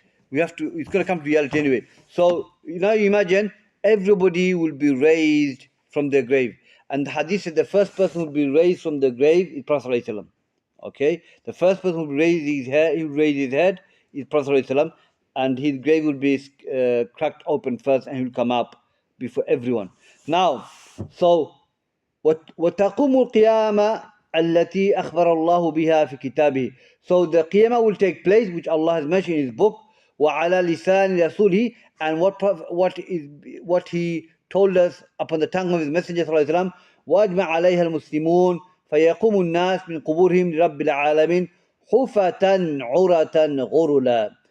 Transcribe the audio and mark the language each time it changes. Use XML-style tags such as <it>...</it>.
<en>It's going to come to reality anyway. So now imagine everybody will be raised from their grave. And the hadith said the first person who will be raised from the grave is Prophet ﷺ. Okay, the first person who will raise his head is Prophet ﷺ, and his grave will be cracked open first, and he will come up before everyone. Now, so</en> <ar>وَتَقُومُ الْقِيَامَةِ الَّتِي أَخْبَرَ اللَّهُ بِهَا فِي كِتَابِهِ.</ar> <en>So the Qiyamah will take place, which Allah has mentioned in His book,</en> <ar>وَعَلَى لِسَانِ رَسُولِهِ,</ar> <en>and what He told us upon the tongue of His Messenger صلى الله عليه وسلم,</en> <ar>وَأَجْمَعَ عَلَيْهَا الْمُسْلِمُونَ فَيَقُومُ النَّاسِ مِنْ قُبُورِهِمْ لِرَبِّ الْعَالَمِينَ حُفَةً عُرَةً غُرُلًا.</ar>